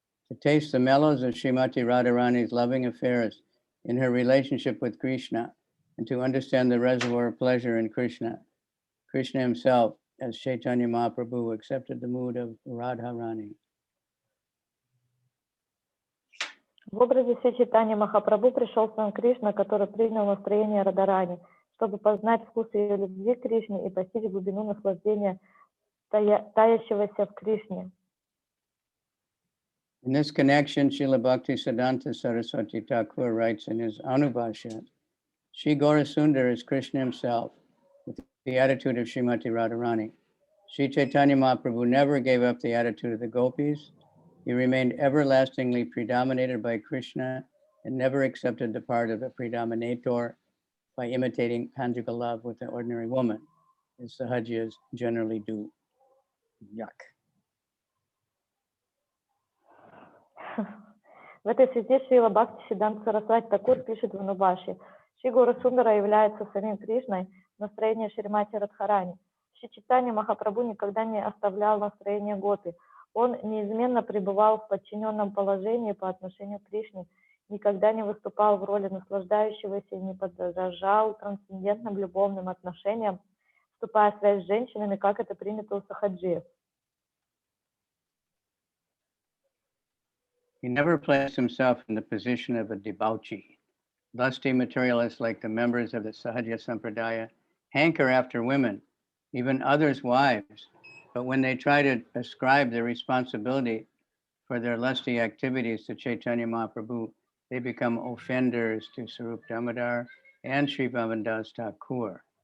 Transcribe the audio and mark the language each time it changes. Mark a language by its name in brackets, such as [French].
[English] To taste the mellows of Srimati Radharani's loving affairs in her relationship with Krishna, and to understand the reservoir of pleasure in Krishna. Krishna himself, as Chaitanya Mahaprabhu, accepted the mood of Radharani. [Russian] В образе Шри Чайтанья Махапрабху пришел сам Кришна, который принял настроение Радарани, чтобы познать вкус ее любви к Кришне и постичь глубину наслаждения таящегося в Кришне. [English] In this connection, Srila Bhaktisiddhanta Saraswati Thakur writes in his Anubhashya, Sri Gaurasundar is Krishna himself, with the attitude of Srimati Radharani. Sri Chaitanya Mahaprabhu never gave up the attitude of the gopis. He remained everlastingly predominated by Krishna and never accepted the part of a predominator by imitating conjugal love with an ordinary woman, as Sahajiyas generally do. Yuck. [Russian] В этой связи Шрила Бхакти Сиддханта Сарасвати Такур пишет в Анубаши: Шри Гуру Сундара является самим Кришной в настроении Шримати Радхарани. Шри Чайтанья Махапрабху никогда не оставлял настроение гопи. Он неизменно пребывал в подчиненном положении по отношению к Кришне, никогда не выступал в роли наслаждающегося и не подражал трансцендентным любовным отношениям, вступая в связь с женщинами, как это принято у сахаджиев. [English] He never placed himself in the position of a debauchee. Lusty materialists like the members of the Sahajya Sampradaya hanker after women, even others' wives, but when they try to ascribe their responsibility for their lusty activities to Chaitanya Mahaprabhu, they become offenders to Sarup Damodar and Sri Bhavandas Thakur.